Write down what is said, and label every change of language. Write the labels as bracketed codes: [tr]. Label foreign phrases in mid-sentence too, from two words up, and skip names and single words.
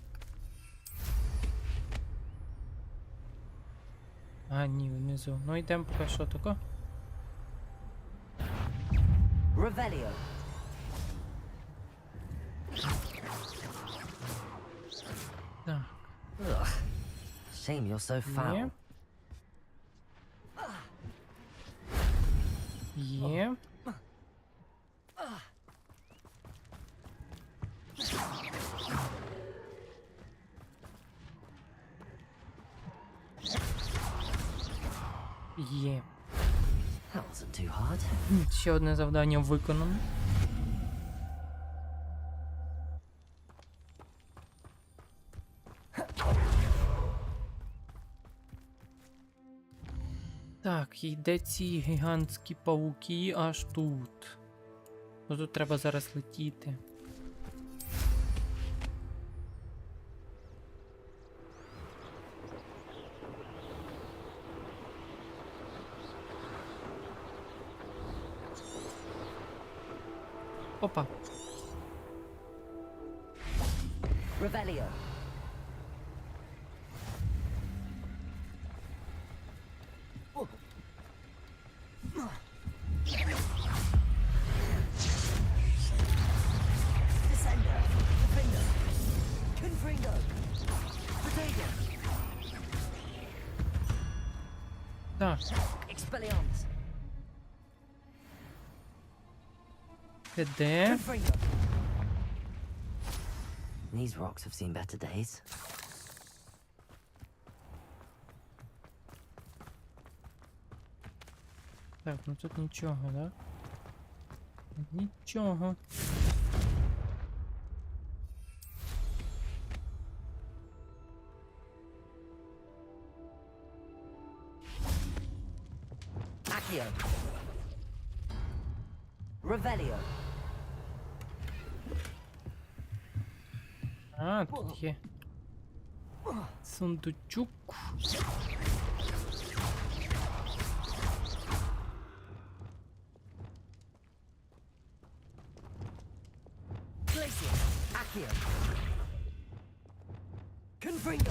[uk] А, ні, внизу. Ну йдемо поки що тако. Revelio! Так. [en] Ugh. Shame you're so foul. [uk] Є. Є. [en] That wasn't too hard. [uk] Ще одне завдання виконано. Так, і де ці гігантські павуки аж тут. Ну тут треба зараз летіти. Опа. Revelio! Descender! Defender! Confringo! Potato! Так. Expelliarmus! Це де? Confringo! [en] These rocks have seen better days. [uk] Так, ну тут нічого, да? Нічого. Accio! Revelio! А, тут є. Сундучок. Glacier! Accio! Confringo!